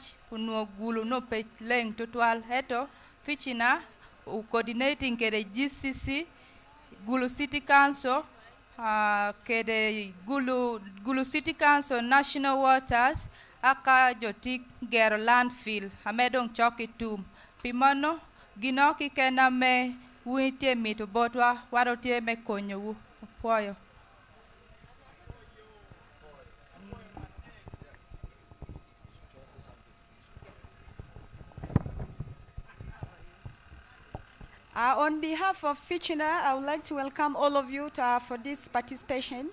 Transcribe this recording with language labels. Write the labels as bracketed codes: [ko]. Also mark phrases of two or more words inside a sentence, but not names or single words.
[ach] unuo gulu no pe leng tutwal heto Fichina coordinating kede GCC Gulu City Council kede Gulu City Council National Waters aka jotik gero landfill amedong choki tum pimono ginoki kena me witie mitu botwa warotie me konyo poyo. [en] On behalf of Fichina, I would like to welcome all of you for this participation.